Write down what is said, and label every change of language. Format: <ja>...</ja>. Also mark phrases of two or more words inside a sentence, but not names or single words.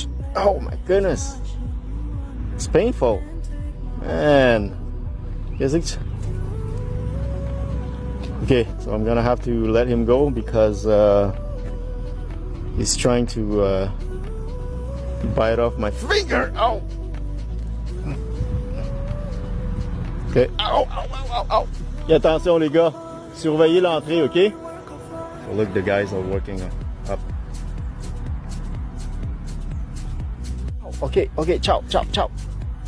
<en>Oh my goodness, it's painful, man. Okay, so I'm gonna have to let him go because he's trying to bite off my finger. Ow! Okay. Ow, ow, ow, ow, ow.</en> <fr>Et attention les gars, surveillez l'entrée,</fr> <en>okay? So look, the guys are working up. Okay, ciao, ciao, ciao.</en>